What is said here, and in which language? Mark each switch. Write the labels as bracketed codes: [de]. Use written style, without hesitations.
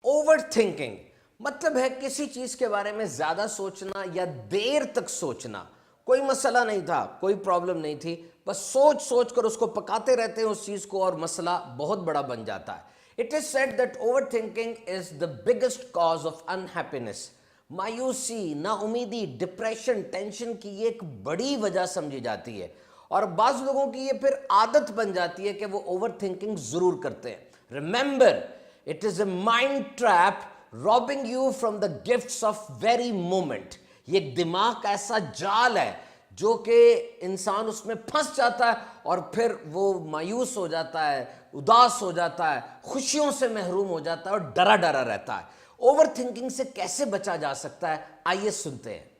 [ur] Over thinking مطلب ہے کسی چیز کے بارے میں زیادہ سوچنا یا دیر تک سوچنا. کوئی مسئلہ نہیں تھا, کوئی پرابلم نہیں تھی, بس سوچ سوچ کر اس کو پکاتے رہتے ہیں اس چیز کو اور مسئلہ بہت بڑا بن جاتا ہے. [en] It is said that overthinking is the biggest cause of unhappiness. [ur] مایوسی, نا امیدی, ڈپریشن, ٹینشن کی یہ ایک بڑی وجہ سمجھی جاتی ہے, اور بعض لوگوں کی یہ پھر عادت بن جاتی ہے کہ وہ اوور تھنکنگ ضرور کرتے ہیں. [en] Remember, it is a mind trap robbing you from the gifts of very moment. [ur] یہ ایک دماغ کا ایسا جال ہے جو کہ انسان اس میں پھنس جاتا ہے اور پھر وہ مایوس ہو جاتا ہے, اداس ہو جاتا ہے, خوشیوں سے محروم ہو جاتا ہے اور ڈرا ڈرا رہتا ہے. اوور تھنکنگ سے کیسے بچا جا سکتا ہے, آئیے سنتے ہیں.